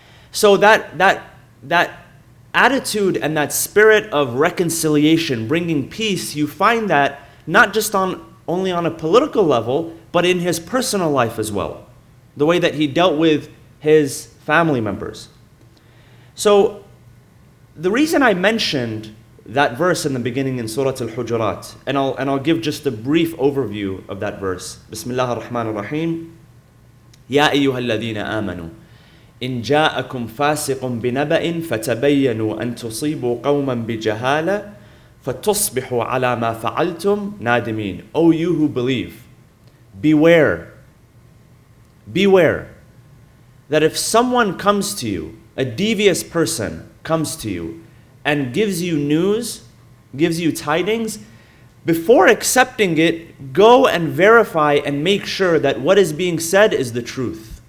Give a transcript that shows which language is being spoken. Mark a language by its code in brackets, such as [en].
[en] So that attitude and that spirit of reconciliation, bringing peace, you find that not just only on a political level, but in his personal life as well. The way that he dealt with his family members. So the reason I mentioned that verse in the beginning in Surah Al-Hujurat, and I'll give just a brief overview of that verse. [ar] Bismillah ar-Rahman ar-Rahim. Ya ayyuha alladhina amanu. إن جاءكم فاسق بنبأ فتبينوا أن تصيبوا قوما بجهالة فتصبحوا على ما فعلتم نادمين. [en] O you who believe, beware that if someone comes to you, a devious person comes to you and gives you news, gives you tidings, before accepting it, go and verify and make sure that what is being said is the truth.